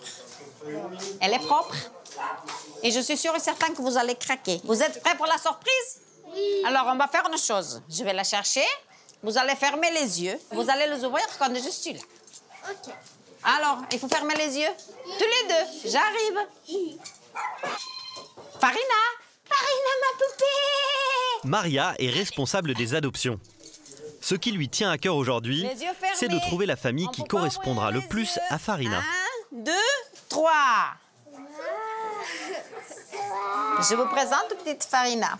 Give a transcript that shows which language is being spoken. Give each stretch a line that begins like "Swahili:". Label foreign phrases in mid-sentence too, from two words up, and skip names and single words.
French: Elle est propre et je suis sûre et certain que vous allez craquer. Vous êtes prêts pour la surprise? Oui. Alors, on va faire une chose. Je vais la chercher, vous allez fermer les yeux, vous allez les ouvrir quand je suis là. Ok. Alors, il faut fermer les yeux. Tous les deux. J'arrive. Farina! Farina, ma poupée! Maria est responsable des adoptions. Ce qui lui tient à cœur aujourd'hui, c'est de trouver la famille qui correspondra le plus à Farina. 1, 2, 3. Je vous présente petite Farina.